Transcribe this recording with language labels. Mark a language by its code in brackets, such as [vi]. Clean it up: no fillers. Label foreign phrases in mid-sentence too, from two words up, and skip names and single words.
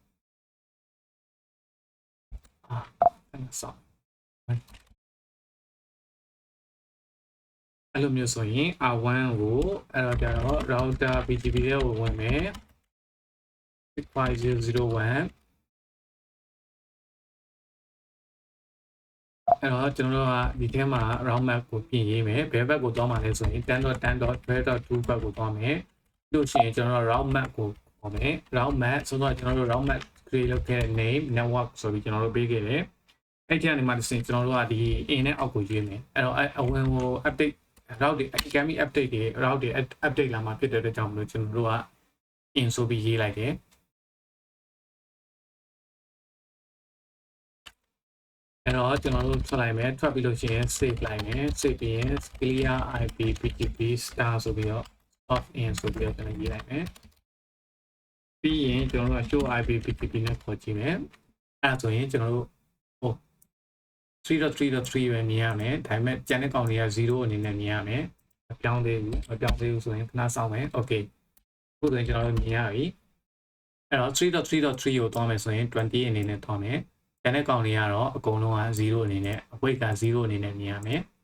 [my] အဲ့ဆောက်အဲ့လိုမျိုးဆိုရင် R1 ကိုအဲ့တော့ကျတော့ [en] router BGP [my] ကိုဝင်မယ်65001အဲ့တော့ကျွန်တော်တို့ကဒီထဲမှာ [en] route map [my] ကိုပြင်ရေးမယ်ဘယ်ဘက်ကိုသွားမှာလဲဆိုရင် 10.10.12.2 ဘက်ကိုသွားမယ်ပြီးလို့ရှိရင်ကျွန်တော်တို့ [en] route map [my] ကိုခေါ်မယ် [en] route map [my] ဆိုတော့ကျွန်တော်တို့ [en] route map create [my] လုပ်ခဲ့တဲ့ [en] name network [my] ဆိုပြီးကျွန်တော်တို့ပေးခဲ့တယ်အဲ့ဒီကနေမှတစ်ဆင့်ကျွန်တော်တို့ကဒီ in နဲ့အောက်ကိုရွေးမယ်အဲ့တော့အဝင်ကို [en] update route [my] တွေ [en] academy update [my] တွေ route တွေ update လာမှာဖြစ်တဲ့အတွက်ကြောင့်မလို့ကျွန်တော်တို့က in ဆိုပြီးရေးလိုက်တယ် အဲ့တော့ကျွန်တော်တို့ထွက်လိုက်မယ်ထွက်ပြီးလို့ရှိရင် save လိုက်မယ် save ပြီးရင် [en] clear IP PGP star [my] ဆိုပြီးတော့ [en] off in [my] ဆိုပြီးတော့ကျွန်တော်ရေးလိုက်မယ်ပြီးရင်ကျွန်တော်တို့က [en] show IP PGP [my] နဲ့ခေါ်ကြည့်မယ်အဲ့ဆိုရင်ကျွန်တော်တို့ 3.3.3 ပဲမြင်ရမယ်ဒါပေမဲ့ကျန်တဲ့ကောင်တွေက0အနေနဲ့မြင်ရမယ်မပြောင်းသေးဘူးဆိုရင်ခဏစောင့်မယ် okay ခုဆိုရင်ကျွန်တော်တို့မြင်ရပြီအဲ့တော့ 3.3.3 ကိုသွားမယ်ဆိုရင်20အနေနဲ့သွားမယ်ကျန်တဲ့ကောင်တွေကတော့အကုန်လုံးက0အနေနဲ့ weight က0အနေနဲ့မြင်ရမယ်